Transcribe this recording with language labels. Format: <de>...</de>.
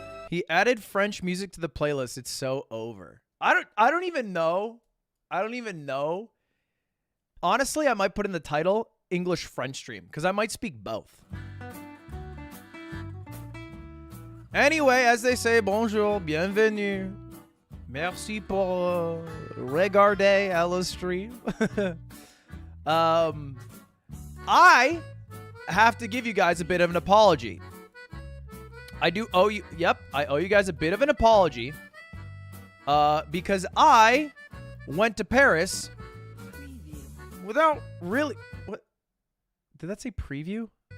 <en>He added French music to the playlist. It's so over. I don't even know. I don't even know. Honestly, I might put in the title English French stream because I might speak both. Anyway, as they say,</en> <fr>bonjour, bienvenue. Merci pour regarder à la stream.</fr> <en>I have to give you guys a bit of an apology. I do owe you, yep, I owe you guys a bit of an apology because I went to Paris without really, what, did that say preview?</en>